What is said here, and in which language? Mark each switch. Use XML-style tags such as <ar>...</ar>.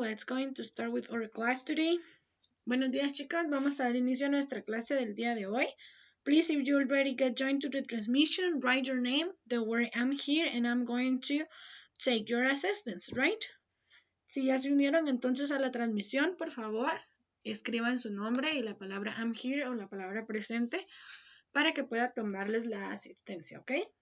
<en>Let's going to start with our class today.</en> <es>Buenos días chicas, vamos a dar inicio a nuestra clase del día de hoy.</es> <en>Please, if you already get joined to the transmission, write your name, the word I'm here, and I'm going to take your assistance, right?</en> <es>Si ya se unieron entonces a la transmisión, por favor, escriban su nombre y la palabra</es> <en>I'm here</en> <es>o la palabra presente para que pueda tomarles la asistencia, ¿ok?</es>